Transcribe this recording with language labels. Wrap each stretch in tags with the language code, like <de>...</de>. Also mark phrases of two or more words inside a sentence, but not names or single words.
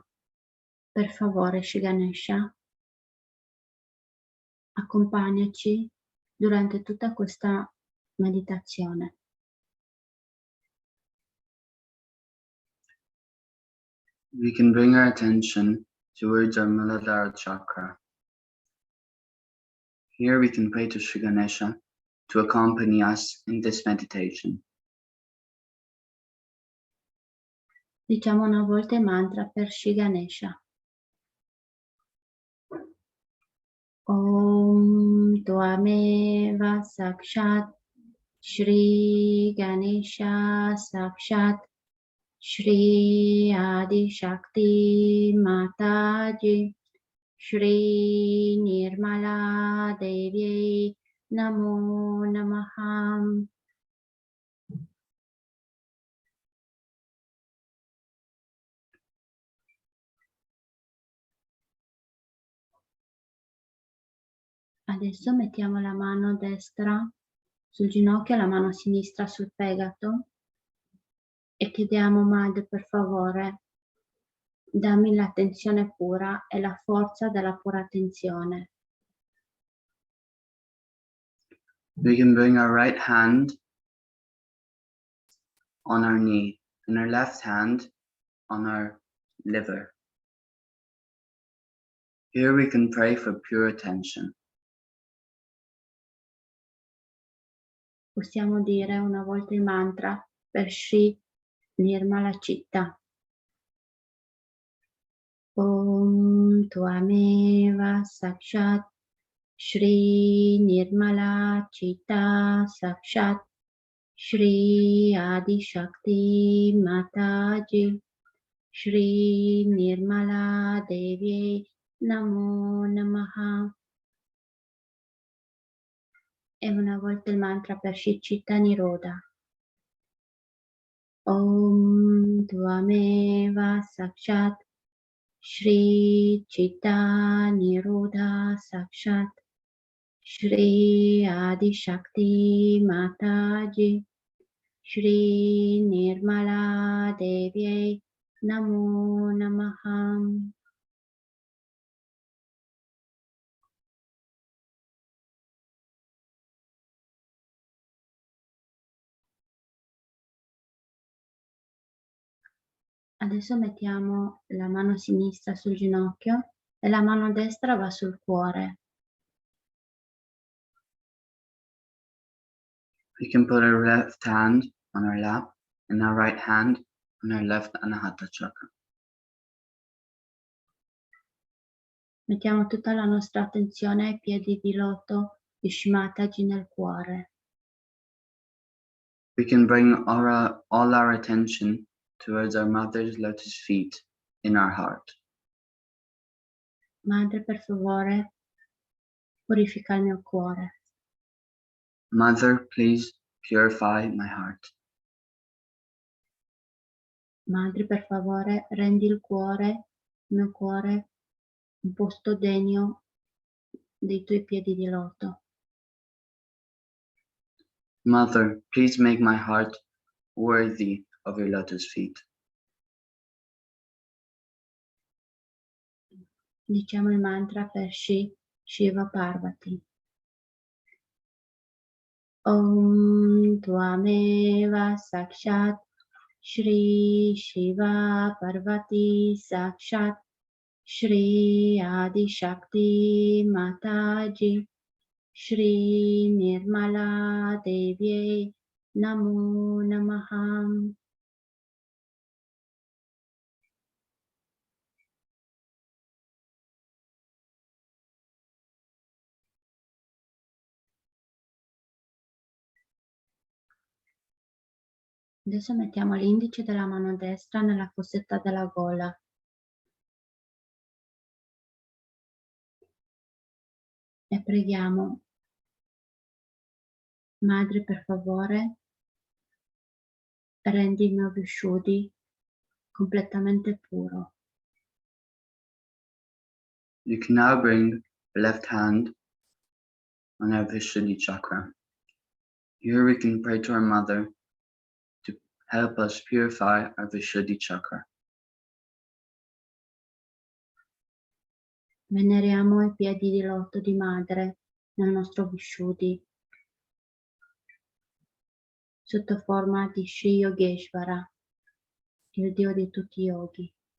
<it>Per favore, Shri Ganesha, accompagnaci durante tutta questa meditazione.</it> <en>We can bring our attention towards our Muladhara chakra. Here we can pray to Shri Ganesha to accompany us in this meditation.</en> <it>Diciamo una volta il mantra per Shri Ganesha.</it> <sa>ॐ त्वमेव साक्षात् श्री गणेश साक्षात् श्री आदि शक्ति माताजी श्री निर्मला देवी नमो नमः.</sa> <it>Adesso mettiamo la mano destra sul ginocchio e la mano sinistra sul fegato e chiediamo Madre, per favore, dammi l'attenzione pura e la forza della pura attenzione.</it> <en>We can bring our right hand on our knee and our left hand on our liver. Here we can pray for pure attention.</en> <it>Possiamo dire una volta il mantra per Shri Nirmala Citta.</it> <sa>ॐ त्वमेव साक्षात् श्री निर्मल चित्त साक्षात् श्री आदि शक्ति माताजी श्री निर्मला देवी नमो नमः.</sa> <it>E una volta il mantra per Shri Citta Niroda.</it> <sa>ॐ त्वमेव साक्षात् श्री चित्त निरोधा साक्षात् श्री आदि शक्ति माताजी श्री निर्मला देवी नमो नमः.</sa> <it>Adesso mettiamo la mano sinistra sul ginocchio e la mano destra va sul cuore.</it> <en>We can put our left hand on our lap and our right hand on our left Anahata chakra.</en> <it>Mettiamo tutta la nostra attenzione ai piedi di loto di Shri Mataji nel cuore.</it> <en>We can bring all our attention towards our mother's lotus feet in our heart.</en> <it>Madre, per favore, purifica il mio cuore.</it> <en>Mother, please purify my heart.</en> <it>Madre, per favore, rendi il mio cuore, un posto degno dei tuoi piedi di loto.</it> <en>Mother, please make my heart worthy of your lotus feet.</en> <it>Diciamo il mantra per Shiva Parvati.</it> <sa>ॐ त्वमेव साक्षात् श्री शिव पार्वती साक्षात् श्री आदि शक्ति माताजी श्री निर्मला देवी नमो नमः.</sa> <it>Adesso mettiamo l'indice della mano destra nella fossetta della gola. E preghiamo, Madre, per favore, rendi il mio Vishuddhi completamente puro.</it> <en>You can now bring the left hand on our Vishuddhi chakra. Here we can pray to our mother to help us purify our Vishuddhi chakra.</en> <it>Veneriamo i piedi di lotto di Madre nel nostro Vishuddhi sotto forma di Shri Yogeshvara, il Dio di tutti i yogi.</it>